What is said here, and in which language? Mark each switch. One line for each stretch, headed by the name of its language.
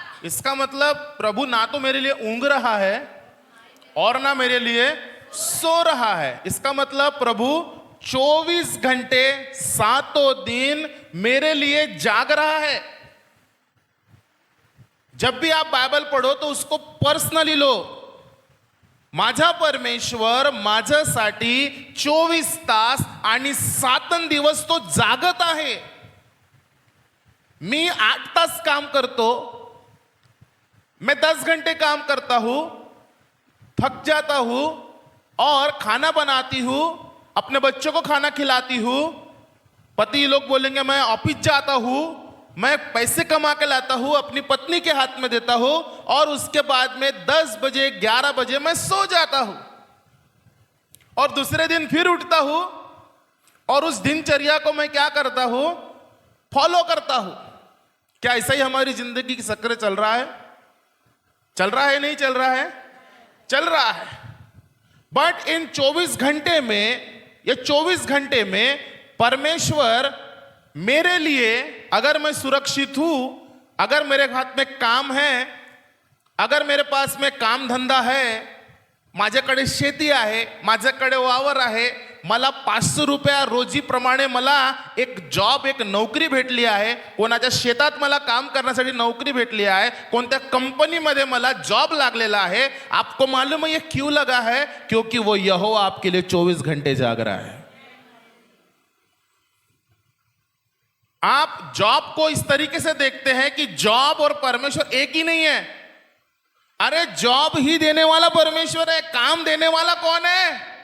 Hindi: इसका मतलब प्रभु ना तो मेरे लिए ऊंघ रहा है और ना मेरे लिए सो रहा है। इसका मतलब प्रभु 24 घंटे सातों दिन मेरे लिए जाग रहा है। जब भी आप बाइबल पढ़ो तो उसको पर्सनली लो।
Marathi: माझा परमेश्वर माझ्यासाठी 24 तास आणि 7 दिवस तो जागत आहे। मी 8 तास काम करतो,
Hindi: मैं 10 घंटे काम करता हूं, थक जाता हूं और खाना बनाती हूं, अपने बच्चों को खाना खिलाती हूं। पति लोग बोलेंगे मैं ऑफिस जाता हूं, मैं पैसे कमा के लाता हूं, अपनी पत्नी के हाथ में देता हूं और उसके बाद में 10 बजे 11 बजे मैं सो जाता हूं और दूसरे दिन फिर उठता हूं और उस दिनचर्या को मैं क्या करता हूं, फॉलो करता हूं। क्या ऐसा ही हमारी जिंदगी की चक्र चल रहा है। चल रहा है नहीं चल रहा है, चल रहा है। बट इन 24 घंटे में, ये 24 घंटे में परमेश्वर मेरे लिए, अगर मैं सुरक्षित हूं, अगर मेरे हाथ में काम है, अगर मेरे पास में काम धंदा है,
Marathi: माझ्याकडे शेती आहे, माझ्याकडे वावर आहे, मला 500 रुपया रोजीप्रमाणे मला एक जॉब, एक नोकरी भेटली आहे, कोणाच्या शेतात मला काम करण्यासाठी नोकरी भेटली आहे, कोणत्या कंपनीमध्ये मला जॉब लागलेला आहे।
Hindi: आपको मालूम है ये क्यों लगा है? क्योंकि वो यहोवा आपके लिए 24 घंटे जाग रहा है। आप जॉब को इस तरीके से देखते हैं कि जॉब और परमेश्वर एक ही नहीं है। अरे जॉब ही देने वाला परमेश्वर है, काम देने वाला कौन है?